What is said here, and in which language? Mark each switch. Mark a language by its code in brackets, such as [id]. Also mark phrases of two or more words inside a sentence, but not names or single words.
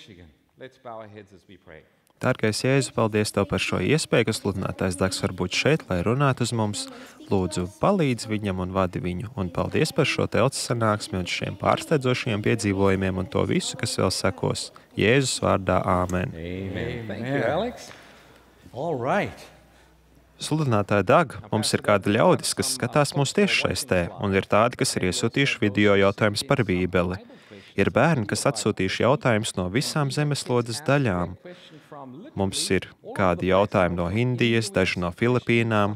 [lv] Dārgais Jēzu, paldies Tev par šo iespēju, ka sludinātājs Dags var būt šeit, lai runātu uz mums. Lūdzu, palīdz viņam un vadi viņu. Un paldies par šo telces sanāksmi un šiem pārsteidzošajiem piedzīvojumiem un to visu, kas vēl sekos. Jēzus vārdā, āmen. [en] Thank you, Alex. All right. [lv] Sludinātāja Dag, mums ir kādi ļaudis, kas skatās mūsu tiešsaistē, un ir tādi, kas ir iesūtījuši video jautājumus par Bībeli. Ir bērni, kas atsūtījuši jautājumus no visām zemeslodes daļām. Mums ir kādi jautājumi no Indijas, daži no Filipīnām.